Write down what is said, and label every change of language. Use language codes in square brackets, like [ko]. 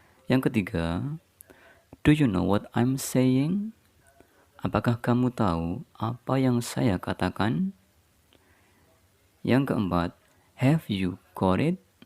[id] Yang ketiga, [en] do you know what I'm saying? [id] Apakah kamu tahu apa yang saya katakan? Yang keempat, [en] have you got it?